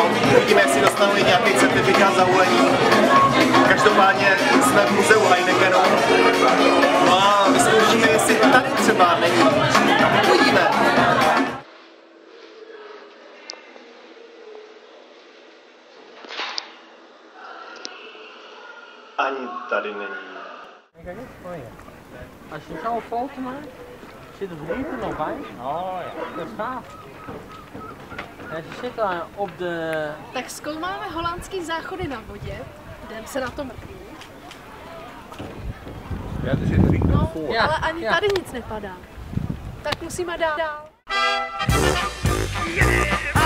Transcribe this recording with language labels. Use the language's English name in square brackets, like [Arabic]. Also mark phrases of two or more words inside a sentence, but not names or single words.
[Czech] Uvidíme, jestli dostanu i nějaký certifikát za hulení. Každopádně jsme v muzeu Heinekenu. No a vyzkoušíme, jestli tady třeba není. Uvidíme. Ani tady není. [Dutch] Kijk eens, oh ja. Als je zo een foto maakt, zit het rieten nog bij. Oh ja, dat is gaaf. En ze zit daar op de... [Czech] Tak zkoumáme holandský záchody na vodě. Jdem se na to mrknout. [Dutch] Ja, er zit riet nog voor. [Czech] No, ale ani tady nic nepadá. Tak musíme dál. Yeah.